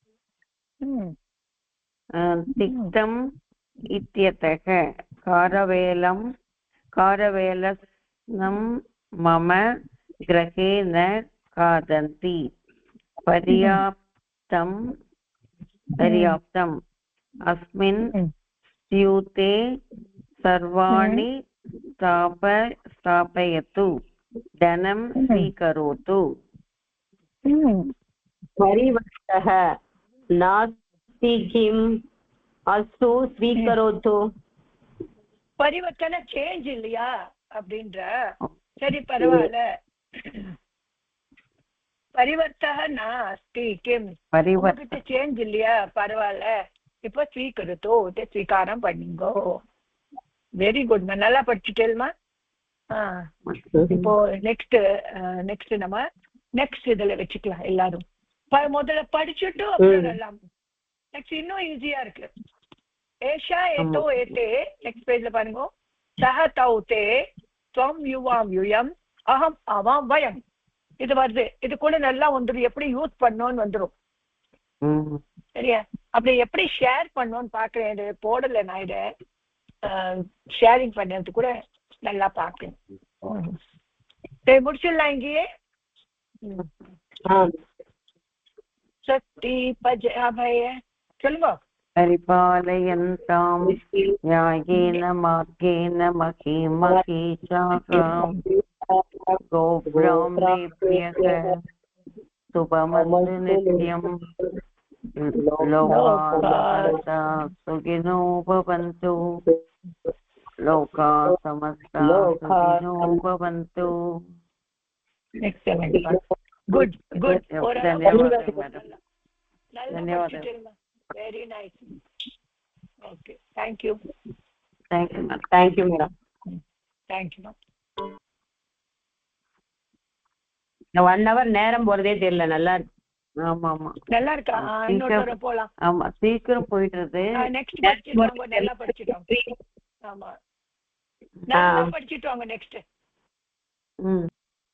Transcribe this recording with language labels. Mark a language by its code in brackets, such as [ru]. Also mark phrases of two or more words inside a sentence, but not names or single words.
[sa] तिक्तम् इत्यतः कारवेलनं मम गृहे न खादन्ति पर्याप्तम् अस्मिन् स्यूते सर्वाणि स्थापयतु धनं स्वीकरोतु परिवर्तः नास्ति किम् अस्तु स्वीकरोतु [ta] பரிவர்த்தனை சேஞ்ச் இல்லையா அப்படின்ற சரி பரவாயில்ல [sa] परिवर्तक नास्ति किम् [ta] உங்ககிட்ட சேஞ்ச் இல்லையா பரவாயில்ல இப்ப ஸ்வீகரித்தோ இதை ஸ்வீகாரம் பண்ணிங்கோ [en] very good [ta] நல்லா படிச்சுட்டேல்மா இப்போ நெக்ஸ்ட் நம்ம நெக்ஸ்ட் இதுல வச்சுக்கலாம் எல்லாரும் முதல்ல படிச்சுட்டு அப்புறம் எல்லாம் நெக்ஸ்ட் இன்னும் ஈஸியா இருக்கு [sa] एषा एतौ एते [en] next page [ta] பாருங்க [sa] सः तौ ते त्वं युवां यूयम् अहम् आवां वयम् [ta] இது வருது இது கூட நல்லா வந்துடும் எப்படி யூஸ் பண்ணோன்னு வந்துடும் சரியா அப்படி எப்படி ஷேர் பண்ணோன்னு பாக்குறேன் இது போடல நான் இதை ஷேரிங் பண்ணது கூட நல்லா பாக்குறேன் சரி முடிச்சிடலாம் இங்கேயே சக்தி பஜ அபய சொல்லுங்க [sa] परिपालयन्तां न्यायेन मार्गेण महीमहीषाः गोब्राह्मणेभ्यः शुभमस्तु नित्यं लोकाः सुखिनो भवन्तु लोकाः समस्ताः सुखिनो भवन्तु [en] good good [sa] धन्यवाद [en] very nice okay thank you madam thank you ma'am 1 hour [ta] நேரம் போறதே தெரியல நல்லா இருக்கு ஆமா ஆமா நல்லா இருக்கா இன்னொரு போலாம் ஆமா சீக்கிரம் போயிடுது நெக்ஸ்ட் படிச்சிடுவாங்க நல்லா படிச்சிடுவாங்க ஆமா நல்லா படிச்சிடுவாங்க நெக்ஸ்ட்